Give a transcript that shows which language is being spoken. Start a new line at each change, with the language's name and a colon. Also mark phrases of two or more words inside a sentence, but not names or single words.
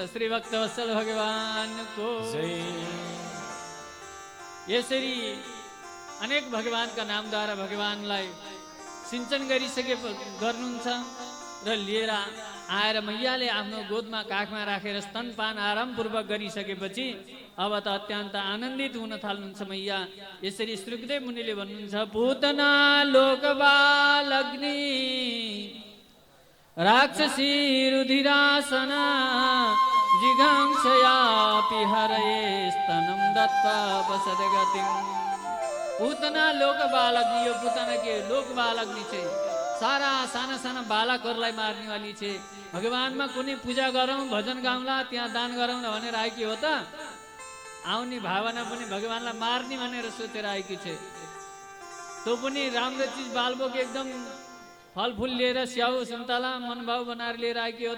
Nepali: श्री भक्तवत्सल भगवानको यसरी अनेक भगवानका नामद्वारा भगवानलाई सिंचन गर्नुहुन्छ र लिएर आएर मैयाले आफ्नो गोदमा काखमा राखेर स्तनपान आरामपूर्वक गरिसकेपछि अब त अत्यन्त आनन्दित हुन थाल्नुहुन्छ मैया। यसरी सुखदेव मुनिले भन्नुहुन्छ
Sanskrit: पूतना लोकबालग्नि राक्षसी रुधिरासना जिघांसयापि हरये स्तनं दत्त्वा वसदगतिं।
Nepali: पूतना लोकबालग्नि, यो पूतना के लोकबालग्नि छे। सारा साना साना बालकहरूलाई मार्नेवाली छे। भगवानमा कुनै पूजा गरौँ, भजन गाउँला, त्यहाँ दान गरौँ भनेर आएकी हो त? आउने भावना पनि भगवानलाई मार्ने भनेर सोचेर आएकी छे। त्यो पनि राम्रो चिज बालबोक एकदम फलफुल लिएर स्याउ सुन्तला मनभाव बनाएर लिएर आएकी हो त?